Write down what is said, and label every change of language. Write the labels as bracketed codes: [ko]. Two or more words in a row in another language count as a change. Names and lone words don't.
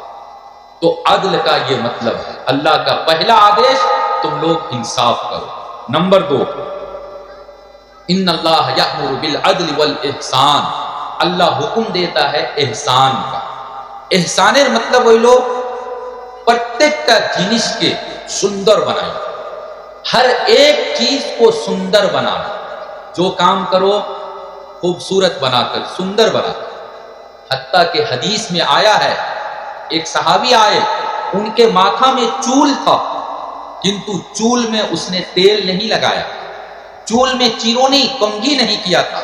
[ur] تو عدل کا یہ مطلب ہے، اللہ کا پہلا آدیش تم لوگ انصاف کرو۔ [ar] نمبر 2، ان اللہ یأمر بالعدل والاحسان، اللہ حکم دیتا ہے احسان کا۔ [bn] احسانের مطلب হইল প্রত্যেকটা জিনিসকে সুন্দর বানানো, [ur] ہر ایک چیز کو سندر بنانا، جو کام کرو خوبصورت بنا کر، سندر بنا کر۔ حتیٰ کہ حدیث میں آیا ہے، ایک صحابی آئے، ان کے ماتھا میں چول تھا، کنتو چول میں اس نے تیل نہیں لگایا، چول میں چیرونی کنگھی نہیں کیا تھا۔